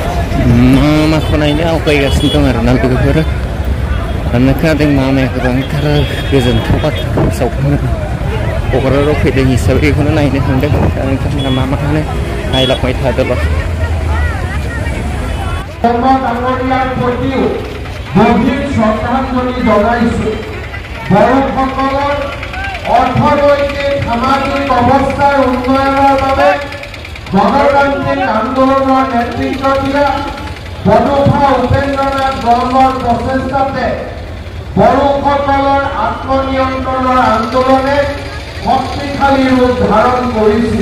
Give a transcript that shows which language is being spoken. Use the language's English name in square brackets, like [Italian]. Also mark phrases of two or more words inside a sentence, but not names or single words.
[Bodo] मामाखौ नायनो आवगायगासिनो दं आरोना लोगोफोर खोनादों मामाया गोबांथार गोजोनथाव बाथ्राखौ सावखांनो क'क्राझाराव फैदों हिसाबै बेखौनो नायनो थांदों दा नोंथांमोना मा होनो नायलांबाय थादोल' [Assamese] গভীর শ্রদ্ধাঞ্জলি জনাইছো বড়োসকলৰ অৰ্থনৈতিক সামাজিক অৱস্থাৰ উন্নয়নৰ বাবে গণতান্ত্ৰিক আন্দোলনৰ নেতৃত্ব দিয়া বড়োফা উপেন্দ্ৰনাথ বৰমৰ প্ৰচেষ্টাতে বড়োসকলৰ আত্মনিয়ন্ত্ৰণৰ আন্দোলনে শক্তিশালী ৰূপ ধাৰণ কৰিছিল।